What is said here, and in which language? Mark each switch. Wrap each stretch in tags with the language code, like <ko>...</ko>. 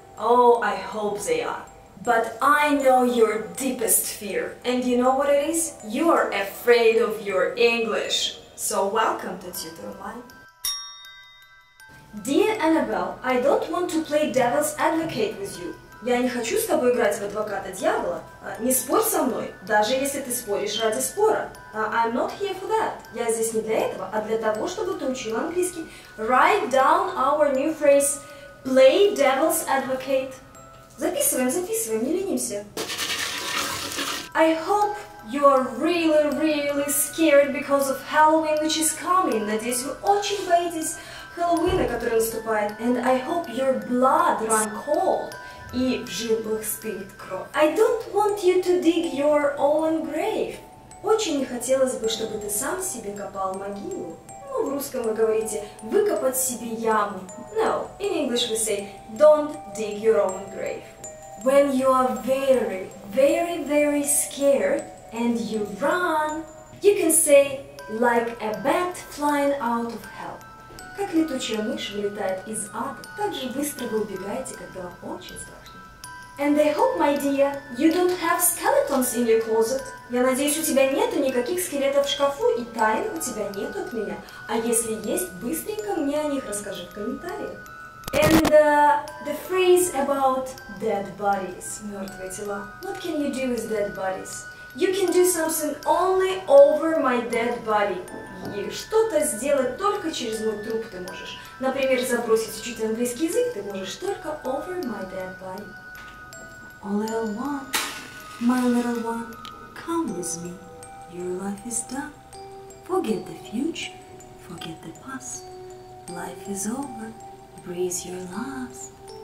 <en>Oh, I hope they are. But I know your deepest fear, and you know what it is? You are afraid of your English. So welcome to TutorOnline. Dear Annabelle, I don't want to play devil's advocate with you.</en> <ru>Я не хочу с тобой играть в адвоката дьявола. Не спорь со мной, даже если ты споришь ради спора.</ru> <en>I'm not here for that.</en> <ru>Я здесь не для этого, а для того, чтобы ты учил английский.</ru> <en>Write down our new phrase. Play devil's advocate.</en> <ru>Записываем, записываем, не ленимся.</ru> <en>I hope you are really, really scared because of Halloween, which is coming.</en> <ru>Надеюсь, вы очень боитесь Хэллоуина, который наступает.</ru> <en>And I hope your blood run cold.</en> <ru>И в жилах стынет кровь.</ru> <en>I don't want you to dig your own grave.</en> <ru>Очень не хотелось бы, чтобы ты сам себе копал могилу. Ну, в русском вы говорите выкопать себе яму.</ru> <en>No, in English we say don't dig your own grave. When you are very, very, very scared and you run, you can say like a bat flying out of hell.</en> <ru>Как летучая мышь вылетает из ада, так же быстро вы убегаете, когда вам очень страшно.</ru> <en>And I hope, my dear, you don't have skeletons in your closet.</en> <ru>Я надеюсь, у тебя нету никаких скелетов в шкафу и тайн у тебя нету от меня. А если есть, быстренько мне о них расскажи в комментариях.</ru> <en>And the phrase about dead bodies,</en> <ru>мертвые тела.</ru> <en>What can you do with dead bodies? You can do something only over my dead body.</en> <ru>И что-то сделать только через мой труп ты можешь. Например, забросить учить английский язык ты можешь только</ru> <en>over my dead body. Oh little one, my little one, come with me. Your life is done. Forget the future, forget the past. Life is over, breathe your last.</en>